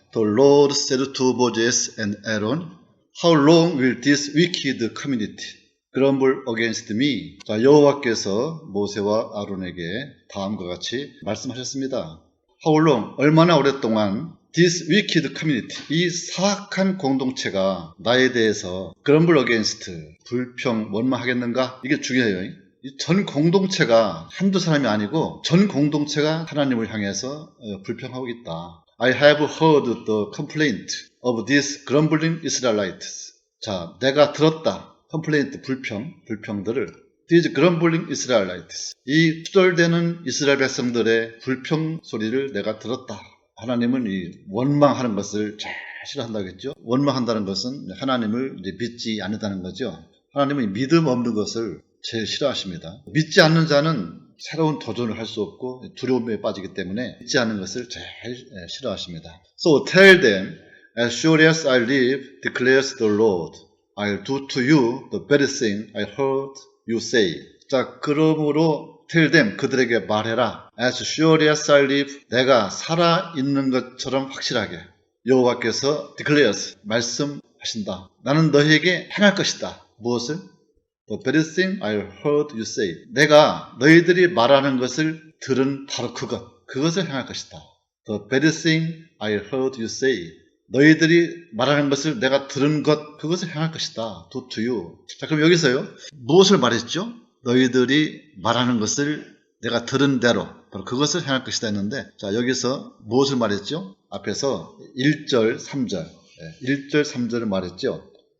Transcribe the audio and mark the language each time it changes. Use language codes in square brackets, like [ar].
[en] The Lord said to Moses and Aaron, How long will this wicked community grumble against me? [ko] 자, 여호와께서 모세와 아론에게 다음과 같이 말씀하셨습니다. [en] How long? [ko] 얼마나 오랫동안 [en] this wicked community, [ko] 이 사악한 공동체가 나에 대해서 [en] grumble against, [ko] 불평, 원망하겠는가? 이게 중요해요. 이 전 공동체가 한두 사람이 아니고 전 공동체가 하나님을 향해서 불평하고 있다. [en] I have heard the complaint of these grumbling Israelites. [ko] 자, 내가 들었다. complaint, 불평들을. [en] These grumbling Israelites. [ko] 이 투덜대는 이스라엘 백성들의 불평 소리를 내가 들었다. 하나님은 이 원망하는 것을 잘 싫어한다겠죠. 원망한다는 것은 하나님을 이제 믿지 않는다는 거죠. 하나님은 믿음 없는 것을 제일 싫어하십니다. 믿지 않는 자는 새로운 도전을 할 수 없고 두려움에 빠지기 때문에 믿지 않는 것을 제일 싫어하십니다. [en] So tell them, as sure as I live, declares the Lord, I'll do to you the very thing I heard you say. [ko] 자, 그러므로 [en] tell them, [ko] 그들에게 말해라. [en] As sure as I live, [ko] 내가 살아있는 것처럼 확실하게. 여호와께서 declares, 말씀하신다. 나는 너희에게 행할 것이다. 무엇을? [en] The very thing I heard you say. [ko] 내가 너희들이 말하는 것을 들은 바로 그것을 행할 것이다. [en] The very thing I heard you say. [ko] 너희들이 말하는 것을 내가 들은 그것을 행할 것이다. [en] Do to you. [ko] 자, 그럼 여기서요. 무엇을 말했죠? 너희들이 말하는 것을 내가 들은 대로 바로 그것을 행할 것이다 했는데, 자, 여기서 무엇을 말했죠? 앞에서 1절, 3절. 1절, 3절을 말했죠.